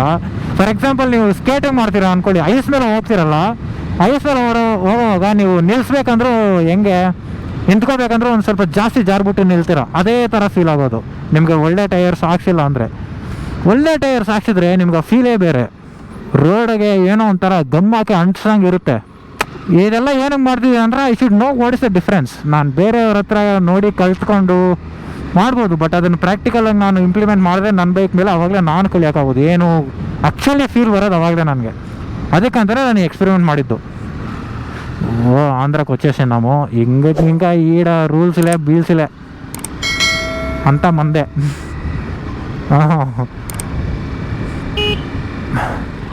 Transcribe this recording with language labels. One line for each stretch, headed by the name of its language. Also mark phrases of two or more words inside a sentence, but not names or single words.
English: for example
Kannada: ನೀವು ಸ್ಕೇಟಿಂಗ್ ಮಾಡ್ತೀರಾ ಅಂದ್ಕೊಳ್ಳಿ, ಐಸ್ ಮೇಲೆ ಹೋಗ್ತಿರಲ್ಲ, ಐಸ್ ಮೇಲೆ ಹೋಗುವಾಗ ನೀವು ನಿಲ್ಲಿಸ್ಬೇಕಂದ್ರೂ ಹೆಂಗೆ ನಿಂತ್ಕೋಬೇಕಂದ್ರೆ ಒಂದು ಸ್ವಲ್ಪ ಜಾಸ್ತಿ ಜಾರ್ಬಿಟ್ಟು ನಿಲ್ತೀರ, ಅದೇ ಥರ ಫೀಲ್ ಆಗೋದು ನಿಮಗೆ ಒಳ್ಳೆ ಟೈರ್ಸ್ ಹಾಕ್ಸಿಲ್ಲ ಅಂದರೆ. ಒಳ್ಳೆ ಟೈರ್ಸ್ ಹಾಕ್ಸಿದ್ರೆ ನಿಮ್ಗೆ ಆ ಫೀಲೇ ಬೇರೆ. ರೋಡಿಗೆ ಏನೋ ಒಂಥರ ಗಮ್ಮಾಕಿ ಅಂಟ್ಸಂಗೆ ಇರುತ್ತೆ. ಇದೆಲ್ಲ ಏನಕ್ಕೆ ಮಾಡ್ತಿದ್ದೀವಿ ಅಂದರೆ
English: I should know what is the difference.
Kannada: ನಾನು ಬೇರೆಯವ್ರ ಹತ್ರ ನೋಡಿ ಕಲ್ತ್ಕೊಂಡು ಮಾಡ್ಬೋದು, ಬಟ್ ಅದನ್ನು ಪ್ರಾಕ್ಟಿಕಲಾಗಿ ನಾನು ಇಂಪ್ಲಿಮೆಂಟ್ ಮಾಡಿದ್ರೆ ನನ್ನ ಬೈಕ್ ಮೇಲೆ ಅವಾಗಲೇ ನಾನು ಕಲಿಯೋಕ್ಕಾಗೋದು, ಏನು
English: actually feel
Kannada: ಬರೋದು ಅವಾಗಲೇ ನನಗೆ. ಅದಕ್ಕಂತಲೇ ನಾನು ಎಕ್ಸ್ಪೆರಿಮೆಂಟ್ ಮಾಡಿದ್ದು.
Telugu: ಓ ಆಂಧ್ರಕ್ಕೆ వచ్చేసాం ನಾವು, ఇంకా ఈడ రూల్స్లే బీల్స్లే అంతా మందే.